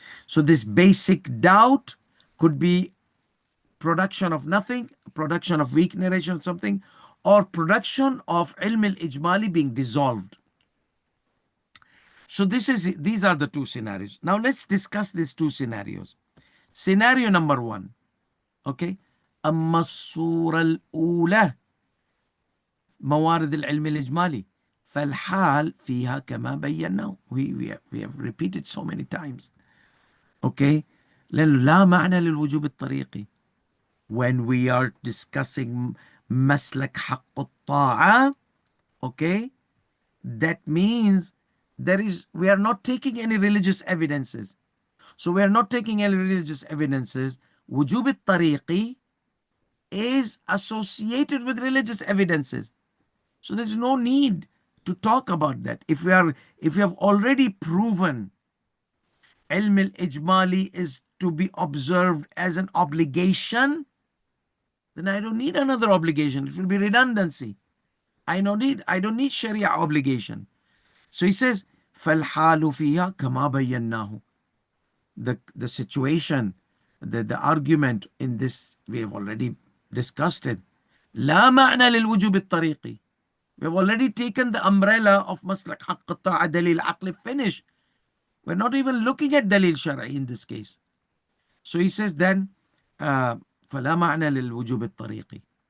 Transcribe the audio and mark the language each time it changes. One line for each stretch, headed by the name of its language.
English: So this basic doubt could be production of nothing, production of weak narration, something, or production of ilm al-ijmali being dissolved. So these are the two scenarios. Now let's discuss these two scenarios. Scenario number one, okay,
Arabic: أما الصورة الأولى موارد العلم الإجمالي فالحال فيها كما بيناه.
English: We have repeated so many times.
Arabic: Okay, لأنه لا معنى للوجوب الطريقي.
English: When we are discussing مسلك حق الطاعة, okay, that means we are not taking any religious evidences. So we are not taking any religious evidences. Wujub al-tariqi is associated with religious evidences. So there's no need to talk about that. If we have already proven ilm al-ijmali is to be observed as an obligation, then I don't need another obligation. It will be redundancy. I don't need Sharia obligation. So he says,
Arabic: فَالْحَالُ فِيهَا كَمَا بَيَّنَّاهُ.
English: The situation, the argument in this, we have already discussed it.
Arabic: لا معنى للوجوب الطريقي.
English: We have already taken the umbrella of مسلك حق الطاعة دليل عقل, finish. We're not even looking at dalil shar'i in this case. So he says then,
Arabic: فلا معنى للوجوب الطريقي.